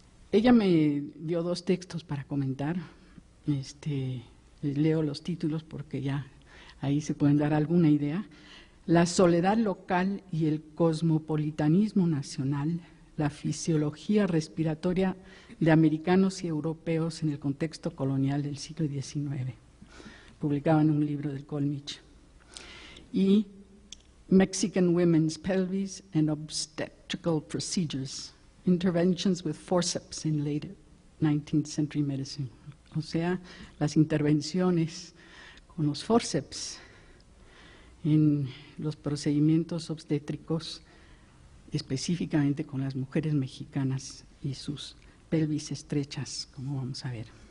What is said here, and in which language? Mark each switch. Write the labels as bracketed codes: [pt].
[es] Ella me dio 2 textos para comentar. Les leo los títulos porque ya ahí se pueden dar alguna idea. La soledad local y el cosmopolitanismo nacional, la fisiología respiratoria de americanos y europeos en el contexto colonial del siglo XIX, publicado en un libro del Colmich. [en] Y Mexican Women's Pelvis and Obstetrical Procedures, Interventions with Forceps in Late 19th Century Medicine. [es] O sea, las intervenciones con los forceps en los procedimientos obstétricos, específicamente con las mujeres mexicanas y sus pelvis estrechas, como vamos a ver.